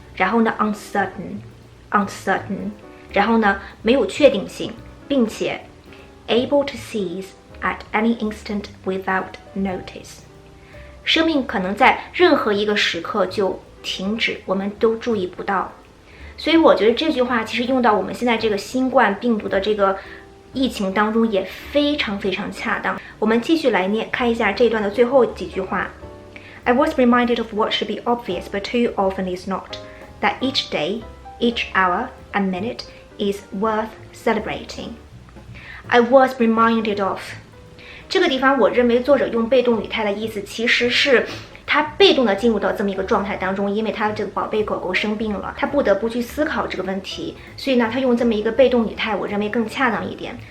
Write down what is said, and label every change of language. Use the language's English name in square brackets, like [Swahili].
[Chinese] 然后呢 uncertain， 然后呢没有确定性，并且 [English] Able to cease at any instant without notice. [Chinese] 生命可能在任何一个时刻就停止，我们都注意不到。所以我觉得这句话其实用到我们现在这个新冠病毒的这个疫情当中也非常非常恰当。我们继续来看一下这一段的最后几句话。 [English] I was reminded of what should be obvious but too often is not, that each day, each hour and minute is worth celebrating. I was reminded of [Chinese] 这个地方我认为作者用被动语态的意思其实是他被动的进入到这么一个状态当中，因为他这个宝贝狗狗生病了，他不得不去思考这个问题，所以呢他用这么一个被动语态我认为更恰当一点。